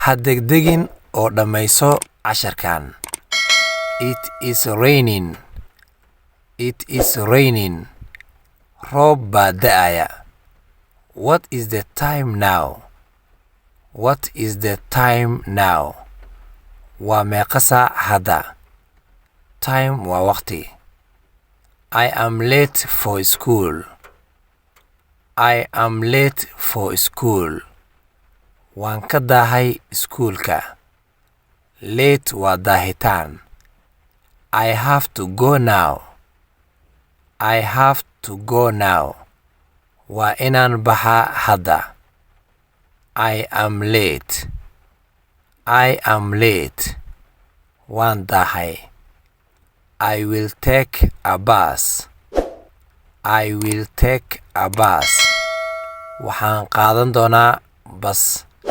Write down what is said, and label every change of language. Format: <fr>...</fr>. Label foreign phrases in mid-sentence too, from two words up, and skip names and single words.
<so>Ha degdegin oo dhammayso casharkan.</so> <en>It is raining. It is raining.</en> <so>Roob baa da'aya.</so> <en>What is the time now? What is the time now?</en> <so>Waa meeqa saac hadda? Time waa waqti.</so> <en>I am late for school. I am late for school.</en> <so>Waan ka daahay iskuulka. Late waa daahitaan.</so> <en>I have to go now. I have to go now.</en> <so>Waa inaan baxaa hadda.</so> <en>I am late. I am late.</en> <so>Waan daahay.</so> <en>I will take a bus. I will take a bus.</en> <so>Waxaan qaadan doonaa bas.</so>